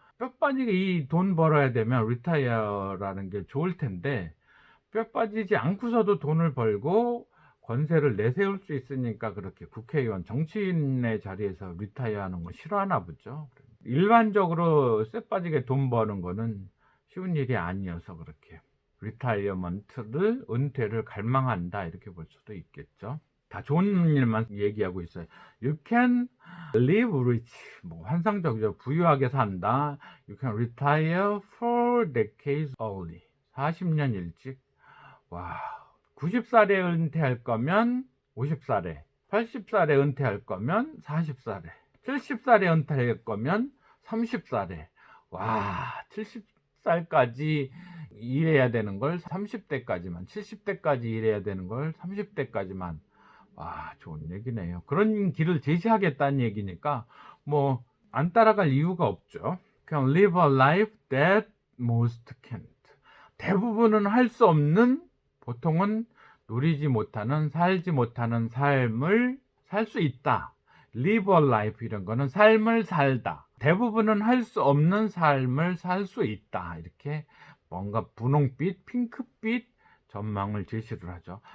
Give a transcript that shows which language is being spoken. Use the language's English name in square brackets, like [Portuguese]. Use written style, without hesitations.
[Korean] 뼈 빠지게 이 돈 벌어야 되면 리타이어라는 게 좋을 텐데, 뼈 빠지지 않고서도 돈을 벌고 권세를 내세울 수 있으니까 그렇게 국회의원, 정치인의 자리에서 리타이어 하는 거 싫어하나 보죠. 일반적으로 쇠 빠지게 돈 버는 거는 쉬운 일이 아니어서 그렇게 리타이어먼트를, 은퇴를 갈망한다, 이렇게 볼 수도 있겠죠. 다 좋은 일만 얘기하고 있어요. [English] You can live rich, [Korean] 뭐 환상적이죠. 부유하게 산다. [English] You can retire 4 decades early, [Korean] 40년 일찍. 와, 90살에 은퇴할 거면 50살에, 80살에 은퇴할 거면 40살에, 70살에 은퇴할 거면 30살에. 와, 70살까지 일해야 되는 걸 30대까지만, 70대까지 일해야 되는 걸 30대까지만. 와, 좋은 얘기네요. 그런 길을 제시하겠다는 얘기니까 뭐 안 따라갈 이유가 없죠. [English] 그냥 live a life that most can't. [Korean] 대부분은 할 수 없는 보통은 누리지 못하는, 살지 못하는 삶을 살 수 있다. live a life 이런 거는 삶을 살다. 대부분은 할 수 없는 삶을 살 수 있다. 이렇게 뭔가 분홍빛, 핑크빛 전망을 제시를 하죠.